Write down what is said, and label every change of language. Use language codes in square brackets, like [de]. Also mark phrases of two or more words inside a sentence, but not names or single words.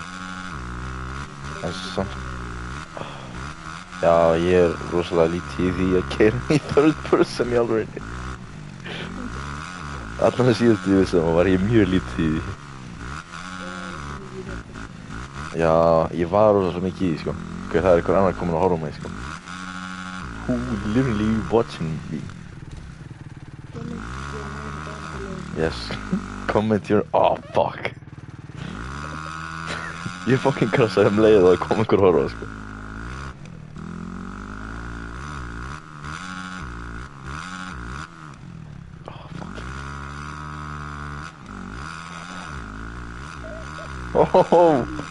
[is] En samt. Já, ég er rosalega lítið í því að keyra í [en] third person [is] í alvörinni. Allan að síðustu ég vissum var ég mjög lítið í því. Já, ég var rosalega mikið í því, sko. Það er einhver annar komin að horfa á mig, sko. [en] Who literally watching me? Yes. Comment your... Oh, fuck. [is] Ég fucking krassaði leið og það kom einhver að horfa, sko. Oh!